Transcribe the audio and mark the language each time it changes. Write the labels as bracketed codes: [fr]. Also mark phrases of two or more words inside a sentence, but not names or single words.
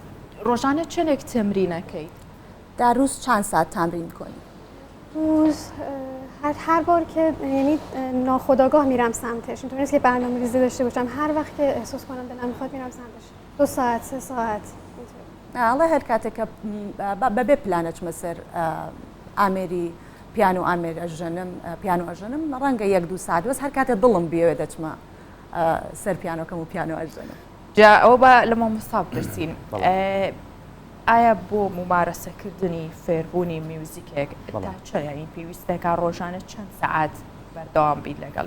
[ckb] ڕۆژانە چەندێک تەمرینەکەیت؟ [fa] در روز چند ساعت تمرین می‌کنی؟ روز هر بار که یعنی ناخودآگاه میرم سمتش، اینطوری نیست که برنامه‌ریزی داشته باشم، هر وقت که احساس کنم دلم میخواد میرم سمتش. 2 ساعت 3 ساعت [ckb] الله هر کاتێک بەبێ پلانەچمە سەر ئامێری پیانۆ ئامێر ئەژەنم پیانۆ ئەژەنم ڕەنگە 1-2 ساعت بەس هەر کاتێ دڵم بێوێ دەچمە سەر پیانۆکەم و پیانۆ ئەژەنم. جا ئەوە بە لە مامۆستا بپرسین ئایا بۆ ممارەسەکردنی فێربوونی میوزیکێک تا چەند ینی پێویستێکا ڕۆژانە چەند سەعات بەردەوام بیت لەگەڵی؟